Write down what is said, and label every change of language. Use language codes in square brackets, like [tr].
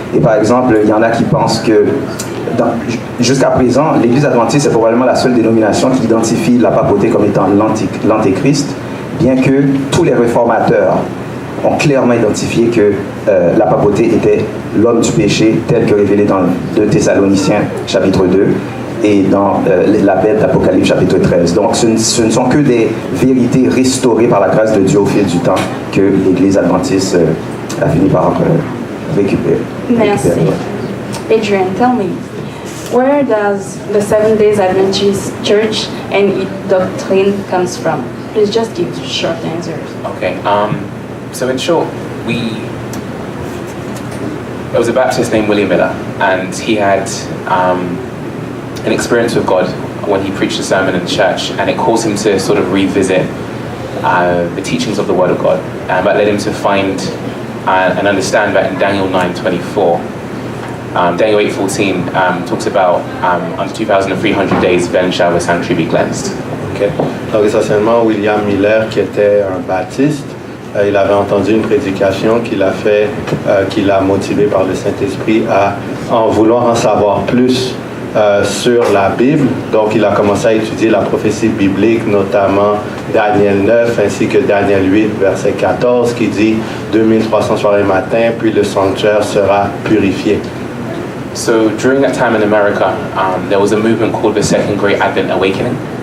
[fr] Et par exemple, il y en a qui pensent que, jusqu'à présent, l'Église adventiste est probablement la seule dénomination qui identifie la papauté comme étant l'antéchrist, bien que tous les réformateurs ont clairement identifié que la papauté était l'homme du péché, tel que révélé dans 2 Thessaloniciens chapitre 2 et dans la bête d'Apocalypse chapitre 13. Donc ce ne sont que des vérités restaurées par la grâce de Dieu au fil du temps que l'Église adventiste a fini par récupérer. Merci. [en] Adrian, tell me, where does the Seventh-day Adventist Church and its doctrine comes from? Please just give short answers. Okay. So in short, there was a Baptist named William Miller, and he had an experience with God when he preached a sermon in church, and it caused him to sort of revisit the teachings of the Word of God. That led him to find and understand that in Daniel 9:24, Daniel 8:14 talks about under 2,300 days, then shall the sanctuary be cleansed. [fr] Okay. Donc essentiellement, William Miller, qui était un baptiste, il avait entendu une prédication qui l'a motivé par le Saint-Esprit à en vouloir en savoir plus sur la Bible. Donc, il a commencé à étudier la prophétie biblique, notamment Daniel 9 ainsi que Daniel 8, verset 14, qui dit 2300 soirs et matins, puis le sanctuaire sera purifié. [en] So during that time in America, there was a movement called the Second Great Advent Awakening.